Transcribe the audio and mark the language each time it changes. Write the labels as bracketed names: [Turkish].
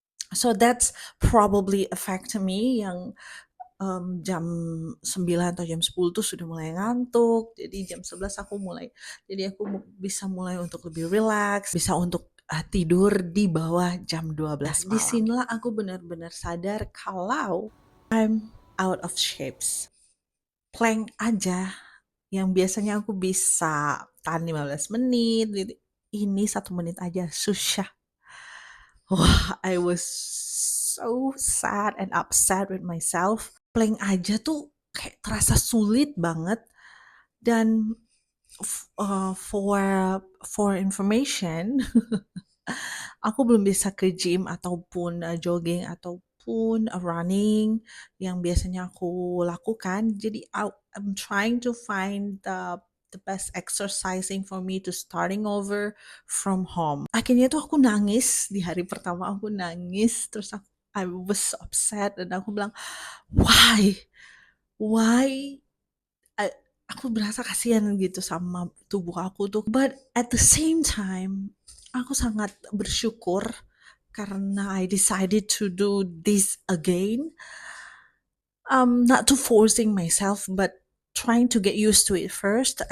[English] So that's probably affect me [Indonesian] yang jam 9 atau jam 10 tuh sudah mulai ngantuk, jadi jam 11 aku mulai jadi aku bisa mulai untuk lebih rileks, bisa untuk, tidur di bawah jam 12 malam. Di sinilah aku benar-benar sadar kalau [English] I'm out of shapes. [Indonesian] Plank aja yang biasanya aku bisa tahan 15 menit gitu, ini 1 menit aja susah. [English] Wah, I was so sad and upset with myself. [Indonesian] Plank aja tuh kayak terasa sulit banget dan [English] for information, [Indonesian] aku belum bisa ke gym ataupun, jogging ataupun, running yang biasanya aku lakukan. [English] Jadi I'm trying to find the best exercising for me to starting over from home. [Indonesian] Akhirnya tuh aku nangis, di hari pertama aku nangis, terus [English] I was upset [Indonesian] dan aku bilang, [English] "Why? Why?" [Indonesian] I aku berasa kasihan gitu sama tubuh aku tuh. [English] But at the same time, [Indonesian] aku sangat bersyukur karena [English] I decided to do this again. Not to forcing myself, but trying to get used to it first.